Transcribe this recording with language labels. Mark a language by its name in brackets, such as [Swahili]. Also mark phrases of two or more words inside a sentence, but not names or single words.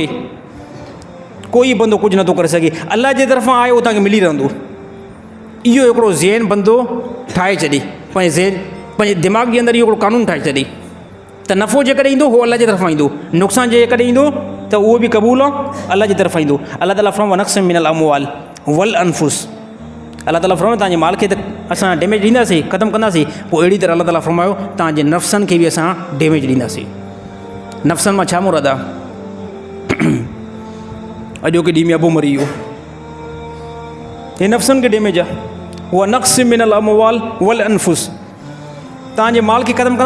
[Sindhi] कोई बंदो कुझु नथो करे सघे, अल्लाह जे तरफ़ां आहे उहो तव्हांखे मिली रहंदो। इहो हिकिड़ो ज़हन बंदो ठाहे छॾे, पंहिंजे ज़हन पंहिंजे दिमाग़ जे अंदरि इहो हिकिड़ो कानून ठाहे छॾे त नफ़ो जेकॾहिं ईंदो उहो अल्लाह जे तरफ़ां ईंदो, नुक़सानु जेकॾहिं ईंदो त उहो बि क़बूल आहे, अल्लाह जी तरफ़ां ईंदो। अल्लाह ताला फरमाए [Arabic] ونقص من الأموال والأنفس, [Sindhi] अल्लाह ताला फरमाए तव्हांजे माल खे त असां डैमेज ॾींदासीं, ख़तमु कंदासीं। पोइ अहिड़ी तरह अल्लाह ताला फरमायो तव्हांजे नफ़्सनि खे बि असां डैमेज ॾींदासीं। नफ़्सनि मां छा मुराद आहे? अॼोके ॾींहुं में अबो मरी वियो, हे नफ़्सनि खे डैमेज आहे। उहा [Arabic] نقص من الأموال والأنفس, [Sindhi] तव्हांजे माल खे ख़तमु कंदासीं।